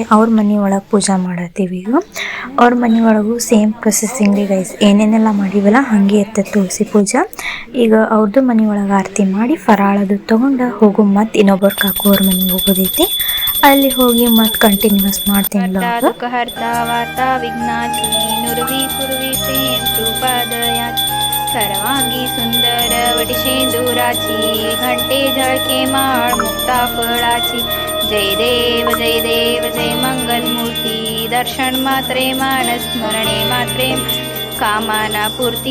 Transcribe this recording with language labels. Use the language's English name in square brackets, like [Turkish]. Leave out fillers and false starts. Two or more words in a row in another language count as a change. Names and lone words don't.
[Kannada] ಅವ್ರ ಮನೆ ಒಳಗೆ ಪೂಜೆ ಮಾಡತ್ತೀವಿ. ಈಗ ಅವ್ರ ಮನೆ ಒಳಗೂ [English] same processing [Kannada] ರೀ ಗೈಸ್. ಏನೇನೆಲ್ಲ ಮಾಡಿವಲ್ಲ ಹಾಗೆ ಇರ್ತದೆ ತುಳಸಿ ಪೂಜೆ. ಈಗ ಅವ್ರದ್ದು ಮನೆ ಒಳಗೆ ಆರತಿ ಮಾಡಿ ಫರಾಳದು ತೊಗೊಂಡು ಹೋಗು, ಮತ್ತು ಇನ್ನೊಬ್ಬರು ಕಾಕು ಅವ್ರ ಮನೆಗೆ ಹೋಗೋದೈತಿ. ಅಲ್ಲಿ ಹೋಗಿ ಮತ್ತೆ ಕಂಟಿನ್ಯೂಸ್ ಮಾಡ್ತೀನಿ ಲಾಗ್. [Marathi] सर्वांगी सुंदर वटिशेंदुराची, घंटे झळके माळ मुक्ता फळाची. जय देव जय देव जय मंगलमूर्ती, दर्शन मात्रे मान स्मरणे मात्रे कामाना पूर्ती.